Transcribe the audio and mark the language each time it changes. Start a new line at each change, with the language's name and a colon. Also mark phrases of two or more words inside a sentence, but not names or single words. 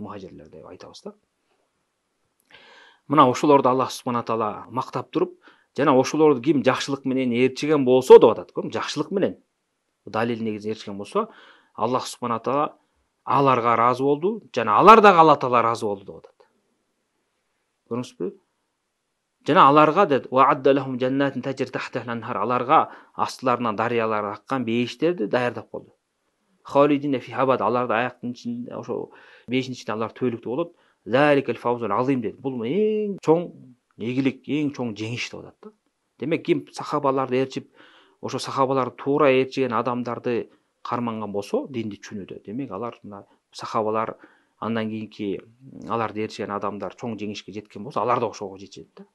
Kyrgyz: Мухажирлер деп айтабыз да. Мына ошолорду Аллах
Arabic: سبحانه تعالى
Kyrgyz: мактап туруп, жана ошолорду ким жакшылык менен ээрчиген болсо деп атат. Көрүң, жакшылык менен далил негизинде ээрчиген болсо, Аллах
Arabic: سبحانه تعالى
Kyrgyz: аларга ыраазы болду, жана алар дагы Алла таала ыраазы болду деп атат. Көрүңүзбү? Жана аларга дед,
Arabic: "وأعد لهم جنات تجري تحتها الأنهار",
Kyrgyz: аларга астыларынан дарыялар аккан бейиштерди даярдап койду.
Arabic: خالدين في أبد,
Kyrgyz: аларды аяктын ичинде, ошо бейиштин ичинде алар төөлүктүү болот.
Arabic: ذلك الفوز العظيم
Kyrgyz: дед. Бул эң чоң ийгилик, эң чоң жеңиш деп атат да. Демек, ким сахабаларды ээрчип, ошо сахабаларды туура ээрчиген адамдарды карманган болсо, динди түшүнүүдө, демек алар мына сахабалар андан кийинки аларды ээрчиген адамдар чоң жеңишке жеткен болсо, алар да ошого жетет да.